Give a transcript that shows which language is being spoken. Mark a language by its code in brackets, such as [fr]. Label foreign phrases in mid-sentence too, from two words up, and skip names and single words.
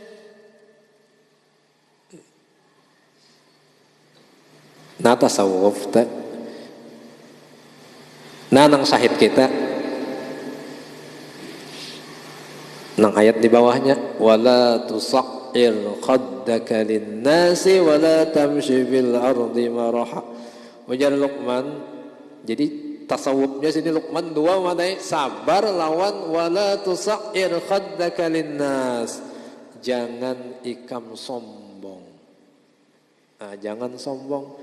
[bjn] Nah tasawuf tak, nah nang syahid kita, nang ayat di bawahnya, [ar] wala tusaqir khaddaka linnasi wala tamshi fil ardi maraha. [bjn] Ujar Luqman, jadi tasawufnya sini Luqman dua madai, sabar lawan [ar] wala tusaqir khaddaka linnas, [bjn] jangan ikam sombong. Nah, jangan sombong.